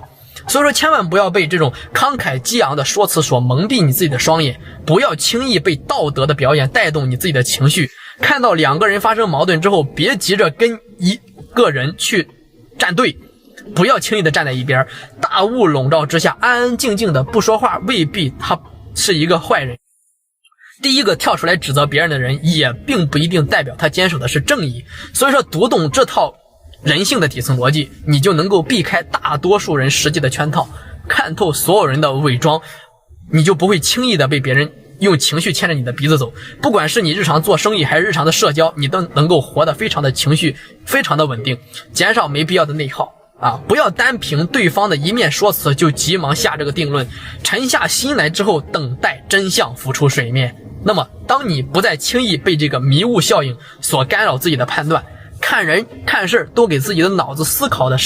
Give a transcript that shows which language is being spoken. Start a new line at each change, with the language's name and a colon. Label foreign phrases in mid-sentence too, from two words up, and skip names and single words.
Chinese: 所以說千萬不要被這種慷慨激昂的說辭所蒙蔽你自己的雙眼，不要輕易被道德的表演帶動你自己的情緒。看到兩個人發生矛盾之後，別急着跟個人去站隊，不要輕易的站在一邊。大霧籠罩之下，安安靜靜的不說話，未必他是一個壞人。第一個跳出来指責別人的人，也並不一定代表他堅守的是正義。所以說，讀懂這套人性的底层逻輯，你就能夠避開大多數人實際的圈套，看透所有人的偽裝，你就不会輕易的被別人用情緒牽着你的鼻子走。不管是你日常做生意還是日常的社交，你都能夠活得非常的情緒非常的稳定，減少沒必要的內耗啊！不要單憑對方的一面說辭就急忙下這個定論，沉下心來之後等待真相浮出水面。那麼當你不再輕易被这個迷霧效應所干擾自己的判断，看人看事都給自己的腦子思考的